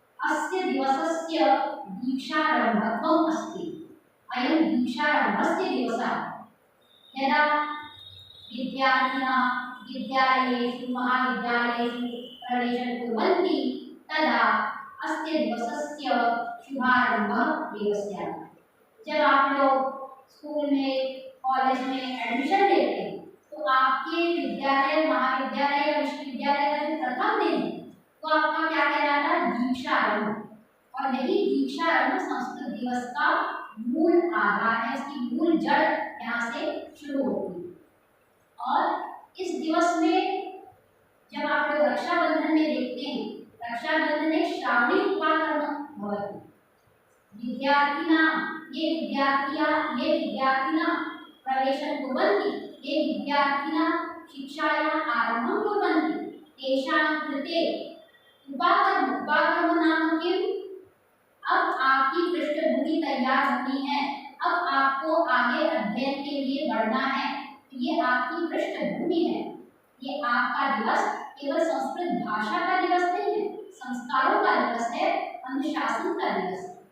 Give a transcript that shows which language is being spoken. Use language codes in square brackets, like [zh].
[sa] अस्य दिवसस्य दीक्षारम्भत्वम् अस्ति। अयं दीक्षारम्भस्य दिवसः। यदा विद्यार्थिनः विद्यालयेषु महाविद्यालयेषु प्रवेशं कुर्वन्ति तदा अस्य दिवसस्य शुभारम्भः एव स्यात्। [hi] जब आप लोग स्कूल में कॉलेज में एडमिशन लेते हैं तो आपके विद्यालय महाविद्यालय या विश्वविद्यालय का जो प्रथम दिन है तो आपका क्या कहलाता है? दीक्षारंभ। और यही दीक्षारंभ संस्कृत दिवस का मूल आधार है, इसकी मूल जड़ यहाँ से शुरू होती है। और इस दिवस में जब आप लोग रक्षाबंधन में देखते हैं, [sa] रक्षाबंधने श्रावणी उपाकर्म भवति। ये विद्यार्थिनः प्रवेशं कुर्वन्ति, ये विद्यार्थिनः शिक्षायाः आरम्भं कुर्वन्ति, तेषां कृते उपाकर्म नाम किम्? [hi] अब आपकी पृष्ठभूमि तैयार होनी है, अब आपको आगे अध्ययन के लिए बढ़ना है, ये आपकी पृष्ठभूमि है। ये आपका दिवस केवल संस्कृत भाषा का दिवस नहीं है, संस्कारों का दिवस है, अनुशासन का दिवस है।